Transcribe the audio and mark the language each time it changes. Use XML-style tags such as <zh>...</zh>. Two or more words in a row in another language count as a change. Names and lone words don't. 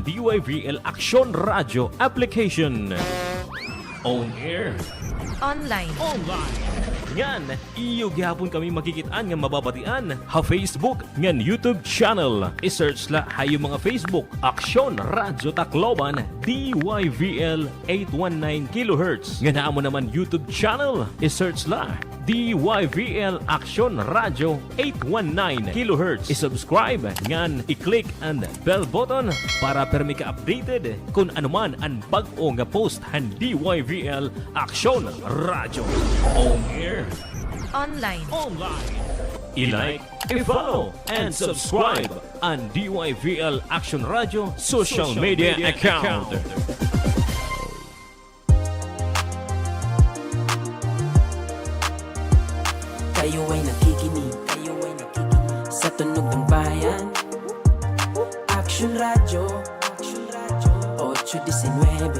<en>DYVL Aksyon Radyo application. On air. Online.</en> <war>Ngan, iyo gihapon kami makikitaan nga mababatian ha Facebook ngan YouTube channel. I-search la hayo mga Facebook Aksyon Radyo Tacloban DYVL 819 kHz. Nga naa mo naman YouTube channel. I-search la DYVL Aksyon Radyo 819 kHz. I-subscribe ngan i-click ang</war> <en>bell button</en> <war>para permi ka updated kung anuman ang bag-o nga post han DYVL Aksyon Radyo.</war> <en>On air. Online. I-like, i-follow, and subscribe on DYVL Aksyon Radio social media account.</en> <tl>Kayo ay nakikinig sa tunog ng bayan. Aksyon Radio 819.</tl>